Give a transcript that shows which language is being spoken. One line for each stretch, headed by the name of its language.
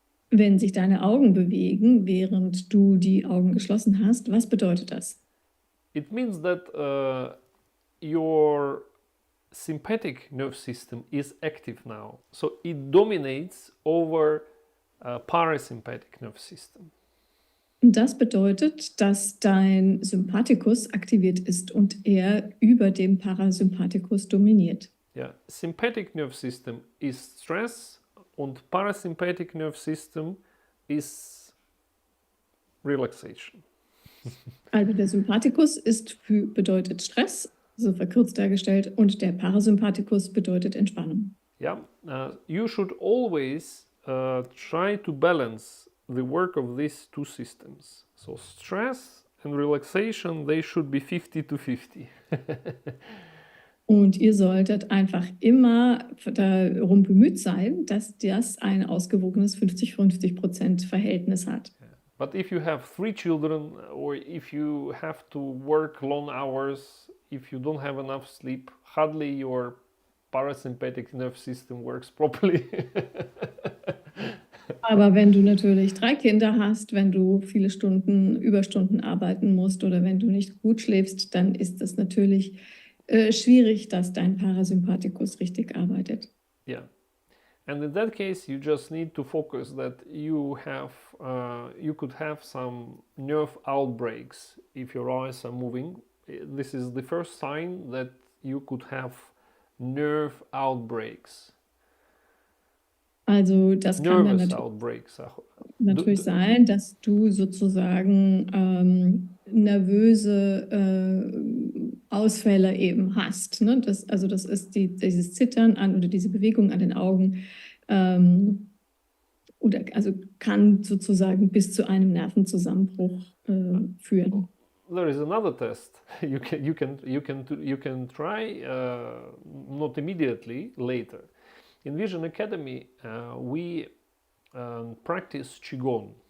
German: Wenn sich deine Augen bewegen, während du die Augen geschlossen hast, was bedeutet das?
English: It means that your sympathetic nerve system is active now, so it dominates over parasympathetic nerve system.
German: Das bedeutet, dass dein Sympathikus aktiviert ist und er über dem Parasympathikus dominiert.
English: Yeah, sympathetic nerve system is stress und parasympathetic nerve system is relaxation.
German: Also der Sympathikus bedeutet Stress, so verkürzt dargestellt, und der Parasympathikus bedeutet Entspannung.
English: Yeah, you should always try to balance the work of these two systems. So stress and relaxation, they should be 50-50.
German: Und ihr solltet einfach immer darum bemüht sein, dass das ein ausgewogenes 50-50% Verhältnis hat.
English: But if you have 3 children, or if you have to work long hours, if you don't have enough sleep, hardly your parasympathetic nerve system works properly.
German: Aber wenn du natürlich 3 Kinder hast, wenn du viele Stunden, Überstunden arbeiten musst oder wenn du nicht gut schläfst, dann ist es natürlich schwierig, dass dein Parasympathikus richtig arbeitet.
English: Yeah. And in that case, you just need to focus that you could have some nerve outbreaks if your eyes are moving. This is the first sign that you could have nerve outbreaks.
German: Also das kann dann
English: Nervous outbreaks.
German: natürlich sein, dass du sozusagen nervöse Ausfälle eben hast. Ne? Das ist dieses Zittern an oder diese Bewegung an den Augen oder also kann sozusagen bis zu einem Nervenzusammenbruch führen.
English: There is another test you can try not immediately, later. In Vision Academy, we practice qigong.